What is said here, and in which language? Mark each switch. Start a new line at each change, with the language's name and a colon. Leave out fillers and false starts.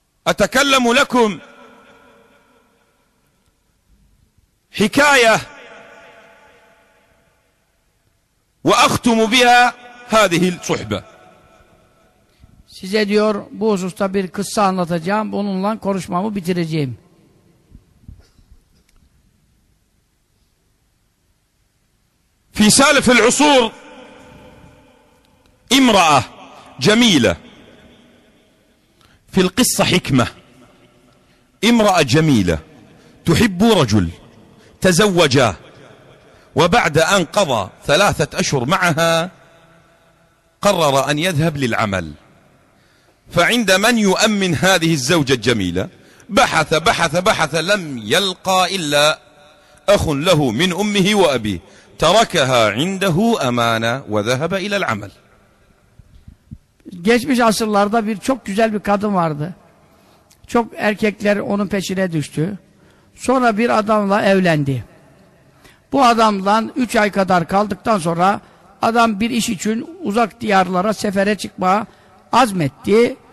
Arabic: اَتَكَلَّمُ لَكُمْ حِكَايَةِ وَاَخْتُمُ بِهَا هَذِهِ الْصُحْبَةِ.
Turkish: Size diyor bu hususta bir kıssa anlatacağım, bununla konuşmamı bitireceğim.
Arabic: في سالف العصور امرأة جميلة في القصة حكمة امرأة جميلة تحب رجل تزوجاه وبعد أن قضى 3 أشهر معها قرر أن يذهب للعمل فعند من يؤمن هذه الزوجة الجميلة بحث بحث بحث لم يلقى إلا أخ له من أمه وأبيه تركها عنده أمانة وذهب إلى العمل.
Turkish: Geçmiş asırlarda bir çok güzel bir kadın vardı. Çok erkekler onun peşine düştü. Sonra bir adamla evlendi. Bu adamla 3 ay kadar kaldıktan sonra adam bir iş için uzak diyarlara sefere çıkmaya azmetti.